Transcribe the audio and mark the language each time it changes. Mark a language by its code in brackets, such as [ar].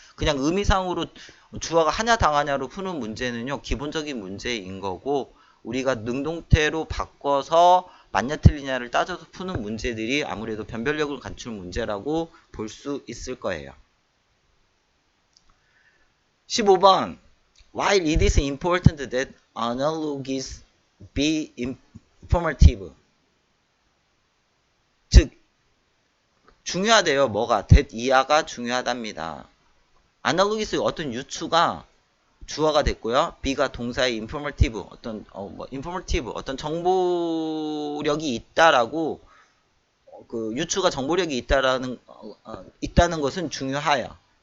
[ko] 그냥 의미상으로 주어가 하냐 당하냐로 푸는 문제는요, 기본적인 문제인 거고, 우리가 능동태로 바꿔서 맞냐 틀리냐를 따져서 푸는 문제들이 아무래도 변별력을 갖출 문제라고 볼 수 있을 거예요. 15번. [en] While it is important that analogies be informative. [ko] 즉, 중요하대요. 뭐가? that 이하가 중요하답니다. analogies 어떤 유추가 주어가 됐고요. B가 동사의 informative, informative, 어떤 정보력이 있다라고, 그 유추가 정보력이 있다는 것은 중요하여.